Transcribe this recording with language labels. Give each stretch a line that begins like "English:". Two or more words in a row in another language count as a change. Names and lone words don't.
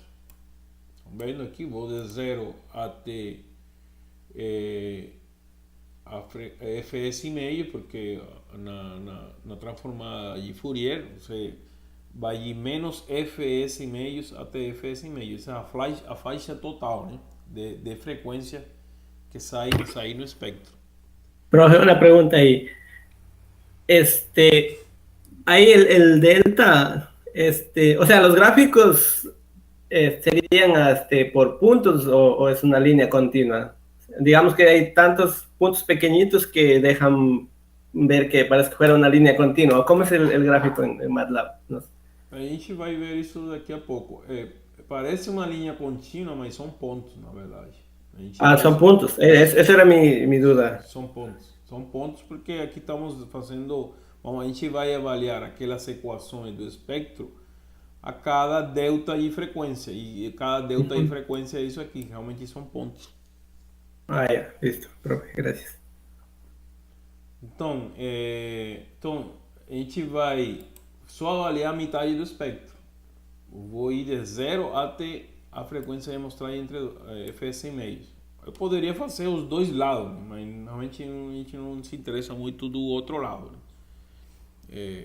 Portuguese: Estão vendo aqui, vou de 0 até fs e meio, porque na transformada de Fourier você vai de menos fs e meios até fs e meio. Essa é a faixa total, né, de frequência que sai no espectro.
Spanish: Profe, una pregunta ahí. Ahí el delta, o sea, los gráficos serían por puntos o es una línea continua. Digamos que hay tantos puntos pequeñitos que dejan ver que parece que fuera una línea continua. ¿Cómo es el gráfico en MATLAB? No sé.
Portuguese: A gente vai ver isso daqui a pouco. Parece uma linha contínua, mas são pontos, na verdade.
Spanish: Son puntos. Esa era mi duda.
Portuguese: São pontos. São pontos porque aqui estamos fazendo... Bom, a gente vai avaliar aquelas equações do espectro a cada delta de frequência. E cada delta de frequência é isso aqui. Realmente são pontos.
Spanish: Ya. Listo, profe. Gracias.
Portuguese: Então, a gente vai só avaliar a metade do espectro. Eu vou ir de 0 até a frequência demonstrada entre fs e meios. Eu poderia fazer os dois lados, mas normalmente a gente não se interessa muito do outro lado, né?